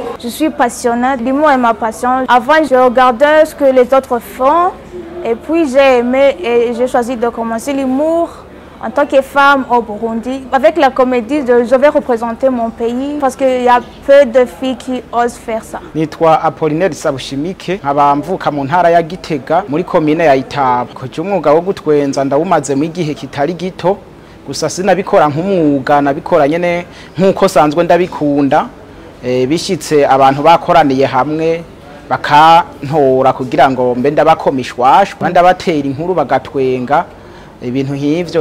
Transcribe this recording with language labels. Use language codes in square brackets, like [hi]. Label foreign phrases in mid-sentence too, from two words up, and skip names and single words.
[fr] Je suis passionnée. L'humour est ma passion. Avant, je regardais ce que les autres font. Et puis j'ai aimé et j'ai choisi de commencer l'humour en tant que femme au Burundi. Avec la comédie, je vais représenter mon pays parce qu'il y a peu de filles qui osent faire ça. [rn] Nitwa Apollinaire Sabushimike, nkaba mvuka mu ntara ya Gitega muri komine ya Itaba. Kuko umwuga wo gutwenza ndawumaze mu gihe kitari gito, gusa sinabikora nk'umwuga, nabikora nyene nkuko sanzwe ndabikunda. Bishitse abantu bakoraniye hamwe bakantora kugira ngo mbe ndabakomishwashwa ndabatera inkuru bagatwenga ibintu nk'ivyo.